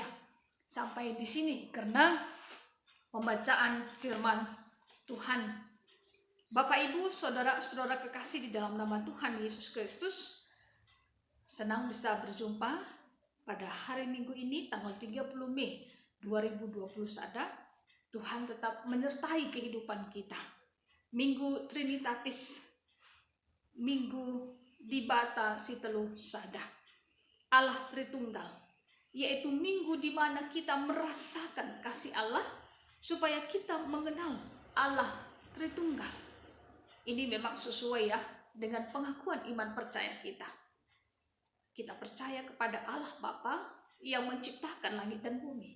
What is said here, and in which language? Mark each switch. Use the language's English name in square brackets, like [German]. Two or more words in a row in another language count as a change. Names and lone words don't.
[Indonesian] Sampai di sini karena pembacaan firman Tuhan. Bapak Ibu, saudara-saudara kekasih di dalam nama Tuhan Yesus Kristus, senang bisa berjumpa pada hari Minggu ini tanggal 30 Mei 2021. Tuhan tetap menyertai kehidupan kita. Minggu Trinitatis, Minggu [Batak Karo] di bata si telu sada, [Indonesian] Allah Tritunggal, yaitu minggu di mana kita merasakan kasih Allah supaya kita mengenal Allah Tritunggal. Ini memang sesuai ya dengan pengakuan iman percaya kita. Kita percaya kepada Allah Bapa yang menciptakan langit dan bumi.